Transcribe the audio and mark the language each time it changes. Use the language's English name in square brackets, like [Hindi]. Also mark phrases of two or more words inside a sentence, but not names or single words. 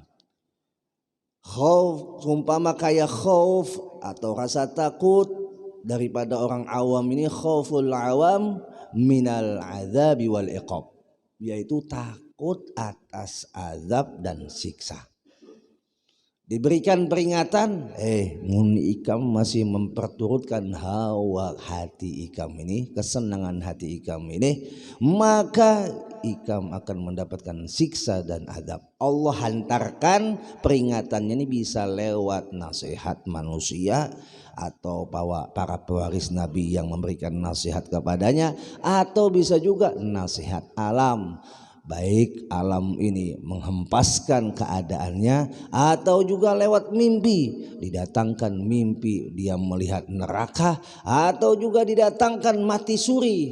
[Indonesian] Khauf, umpama kayak khauf atau rasa takut daripada orang awam ini, [Arabic] خوف العوام من العذاب والعقاب, [Indonesian] yaitu takut atas azab dan siksa. Diberikan peringatan, [Banjar] mun ikam masih memperturutkan hawa hati ikam ini, kesenangan hati ikam ini, maka ikam akan mendapatkan siksa dan adab. [Indonesian] Allah hantarkan peringatannya ini bisa lewat nasihat manusia atau para pewaris Nabi yang memberikan nasihat kepadanya, atau bisa juga nasihat alam. Baik alam ini menghempaskan keadaannya, atau juga lewat mimpi, didatangkan mimpi dia melihat neraka, atau juga didatangkan mati suri.